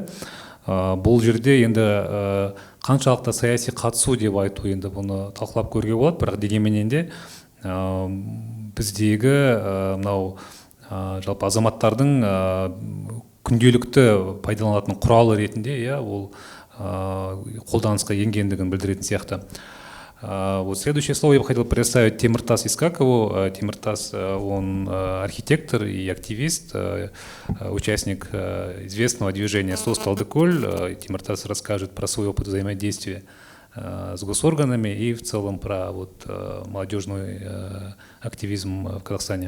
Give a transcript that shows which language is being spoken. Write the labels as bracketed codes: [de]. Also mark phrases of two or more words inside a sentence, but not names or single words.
[kk] Бұл жерде енді қаншалықты саяси қатысу деп айту, енді бұны талқылап көруге болады, бірақ дегенменен де біздегі жалпы азаматтардың күнделікті пайдаланатын құралы ретінде ол қолданысқа енгендігін білдіретін сияқты. [ru] Вот следующее слово я бы хотел представить Темиртас Искакову. Темиртас, он архитектор и активист, участник известного движения «СОС Талдыколь». Темиртас расскажет про свой опыт взаимодействия с госорганами и в целом про молодежный активизм в Казахстане.